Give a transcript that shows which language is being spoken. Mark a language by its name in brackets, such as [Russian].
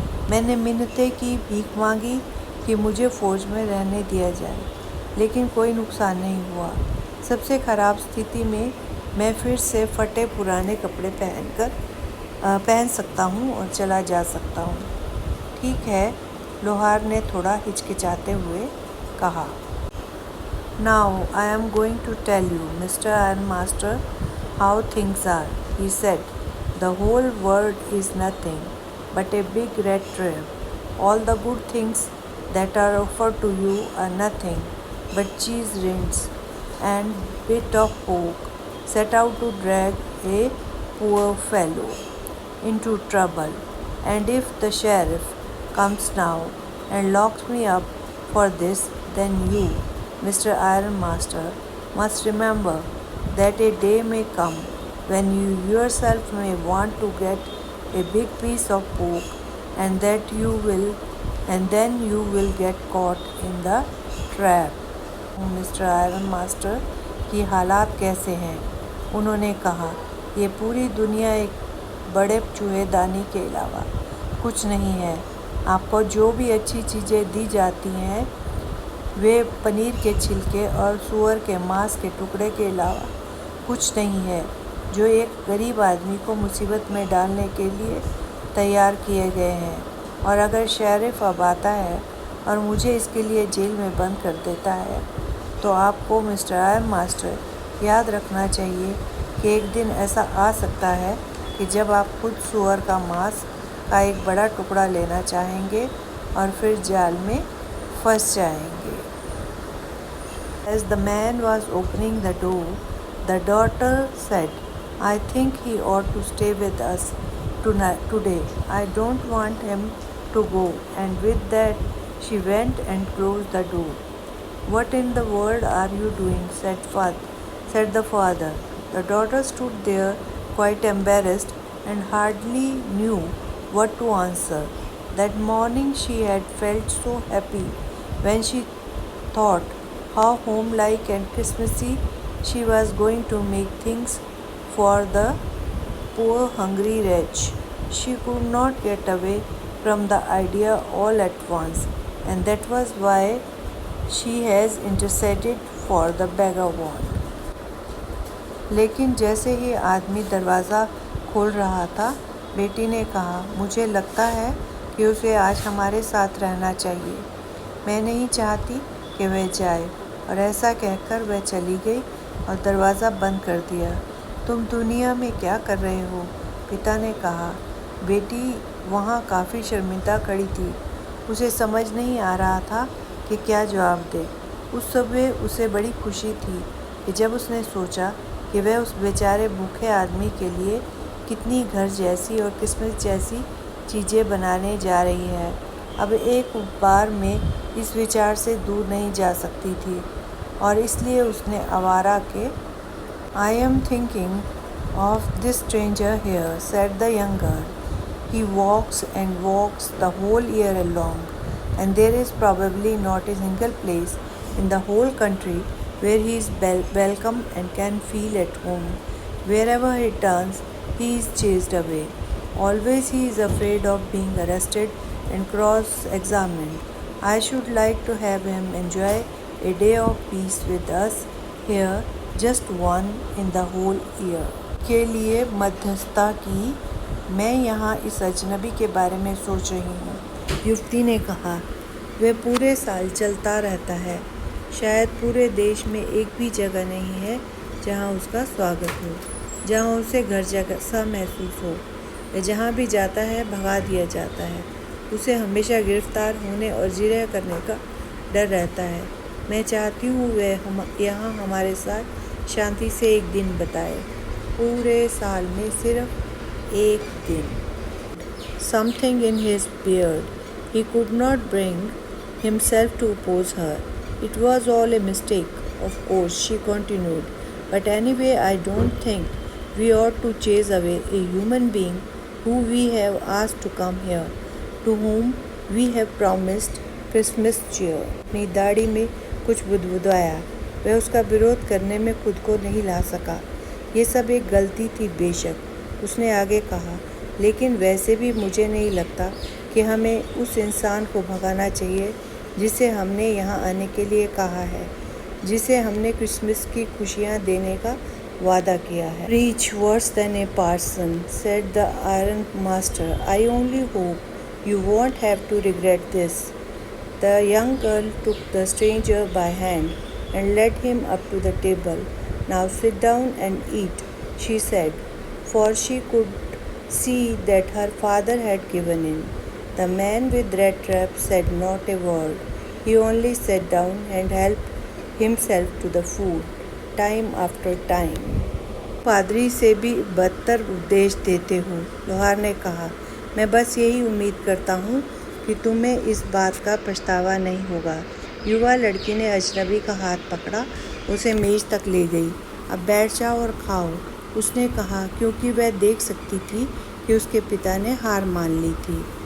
[Hindi] मैंने मिन्नतें की, भीख मांगी कि मुझे फ़ौज में रहने दिया जाए, लेकिन कोई नुकसान नहीं हुआ। सबसे ख़राब स्थिति में मैं फिर से फटे पुराने कपड़े पहन सकता हूँ और चला जा सकता हूँ। ठीक है, लोहार ने थोड़ा हिचकिचाते हुए कहा। [English] Now I am going to tell you, Mr. Ironmaster, how things are, he said. The whole world is nothing but a big red trap. All the good things that are offered to you are nothing but cheese rinds and bit of pork set out to drag a poor fellow into trouble. And if the sheriff comes now and locks me up for this, then you, Mr. Ironmaster, must remember that a day may come when you yourself may want to get a big piece of pork and that you will and then you will get caught in the trap. [Hindi] Mister iron master की हालात कैसे हैं? उन्होंने कहा, ये पूरी दुनिया एक बड़े चूहेदानी के अलावा कुछ नहीं है। आपको जो भी अच्छी चीज़ें दी जाती हैं वे पनीर के छिलके और सूअर के मांस के टुकड़े के अलावा कुछ नहीं है जो एक गरीब आदमी को मुसीबत में डालने के लिए तैयार किए गए हैं। और अगर शेरिफ अब आता है और मुझे इसके लिए जेल में बंद कर देता है तो आपको मिस्टर आयरन मास्टर याद रखना चाहिए कि एक दिन ऐसा आ सकता है कि जब आप खुद सूअर का मांस का एक बड़ा टुकड़ा लेना चाहेंगे और फिर जाल में फंस जाएंगे। [English] As the man was opening the door, the daughter said, I think he ought to stay with us today. I don't want him to go. And with that, she went and closed the door. What in the world are you doing? said the father. The daughter stood there quite embarrassed and hardly knew what to answer. That morning she had felt so happy when she thought how homelike and Christmassy she was going to make things for the poor hungry wretch. She could not get away from the idea all at once, and that was why she has interceded for the vagabond. [Hindi] लेकिन जैसे ही आदमी दरवाज़ा खोल रहा था, बेटी ने कहा, मुझे लगता है कि उसे आज हमारे साथ रहना चाहिए। मैं नहीं चाहती कि वह जाए। और ऐसा कहकर वह चली गई और दरवाज़ा बंद कर दिया। तुम दुनिया में क्या कर रहे हो? पिता ने कहा। बेटी वहाँ काफ़ी शर्मिंदा खड़ी थी। उसे समझ नहीं आ रहा था कि क्या जवाब दे। उस समय उसे बड़ी खुशी थी कि जब उसने सोचा कि वह उस बेचारे भूखे आदमी के लिए कितनी घर जैसी और किस्मत जैसी चीज़ें बनाने जा रही है। अब एक बार में इस विचार से दूर नहीं जा सकती थी और इसलिए उसने आवारा के [English] I am thinking of this stranger here, said the young girl. He walks and walks the whole year long, and there is probably not a single place in the whole country where he is welcome and can feel at home. Wherever he turns, he is chased away. Always he is afraid of being arrested and cross-examined. I should like to have him enjoy a day of peace with us here, just one in the whole year. [Hindi] के लिए मध्यस्थता की मैं यहाँ इस अजनबी के बारे में सोच रही हूँ। युवती ने कहा, वह पूरे साल चलता रहता है। शायद पूरे देश में एक भी जगह नहीं है जहाँ उसका स्वागत हो, जहाँ उसे घर जैसा महसूस हो। वह जहाँ भी जाता है भगा दिया जाता है। उसे हमेशा गिरफ्तार होने और जिरह करने का डर रहता है। मैं चाहती हूँ वह यहाँ हमारे साथ शांति से एक दिन बिताए, पूरे साल में सिर्फ एक दिन। [English] Something in his beard. He could not bring himself to oppose her. It was all a mistake, of course, she continued. But anyway, I don't think we ought to chase away a human being who we have asked to come here, to whom we have promised Christmas cheer. [Hindi] अपनी दाढ़ी में कुछ बुदबुदाया। वह उसका विरोध करने में खुद को नहीं ला सका। ये सब एक गलती थी बेशक। उसने आगे कहा, लेकिन वैसे भी मुझे नहीं लगता कि हमें उस इंसान को भगाना चाहिए जिसे हमने यहाँ आने के लिए कहा है, जिसे हमने क्रिसमस की खुशियाँ देने का वादा किया है। [English] Preach worse than a parson, said the iron master. I only hope you won't have to regret this. The young girl took the stranger by hand and led him up to the table. "Now sit down and eat," she said, for she could see that her father had given in. The man with red trap said not a word. He only sat down and helped himself to the food, time after time. [Hindi] पादरी से भी बदतर उपदेश देते हो, लोहार ने कहा। मैं बस यही उम्मीद करता हूँ कि तुम्हें इस बात का पछतावा नहीं होगा। युवा लड़की ने अजनबी का हाथ पकड़ा, उसे मेज तक ले गई। अब बैठ जाओ और खाओ, उसने कहा, क्योंकि वह देख सकती थी कि उसके पिता ने हार मान ली थी।